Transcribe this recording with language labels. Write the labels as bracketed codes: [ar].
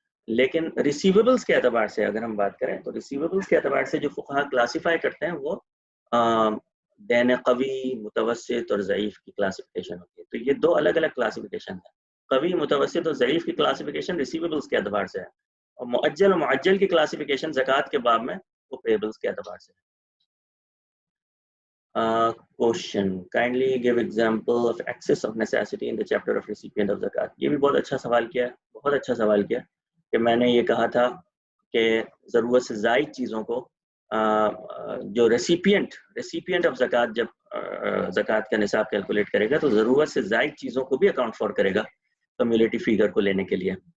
[ur] لیکن ریسیویبلس کے اعتبار سے اگر ہم بات کریں تو ریسیویبلس کے اعتبار سے جو فقہا کلاسیفائی کرتے ہیں وہ دین قوی، متوسط اور ضعیف کی کلاسیفیکیشن ہوتی ہے. تو یہ 2 الگ الگ کلاسیفیکیشن ہیں. قوی، متوسط اور ضعیف کی کلاسیفیکیشن ریسیویبلس کے اعتبار سے ہے، اور معجل و معجل کی کلاسیفیکیشن زکوٰۃ کے باب میں وہ پیبلس کے اعتبار سے ہے. [en] Question: Kindly give example of excess of necessity in the chapter of recipient of zakat. [ur] یہ بھی بہت اچھا سوال کیا ہے، بہت اچھا سوال کیا کہ میں نے یہ کہا تھا کہ ضرورت سے زائد چیزوں کو جو ریسیپینٹ آف زکات جب زکات کا نصاب کیلکولیٹ کرے گا تو ضرورت سے زائد چیزوں کو بھی اکاؤنٹ فار کرے گا کمیولیٹی فیگر کو لینے کے لیے.